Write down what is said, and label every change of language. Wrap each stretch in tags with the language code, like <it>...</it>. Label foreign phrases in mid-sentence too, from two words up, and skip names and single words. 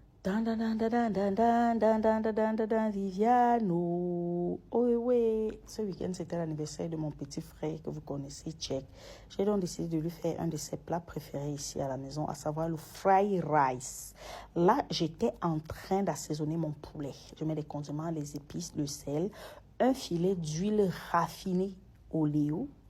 <fr>Dan, dan, dan, dan, dan, dan, dan, dan, dan, dan, dan, dan, Viviano. Oh oui, ce week-end, c'était l'anniversaire de mon petit frère que vous connaissez, Tchèque. J'ai donc décidé de lui faire un de ses plats préférés ici à la maison, à savoir le</fr> <en>fried rice.</en> <fr>Là, j'étais en train d'assaisonner mon poulet. Je mets les condiments, les épices, le sel, un filet d'huile raffinée oléo.</fr>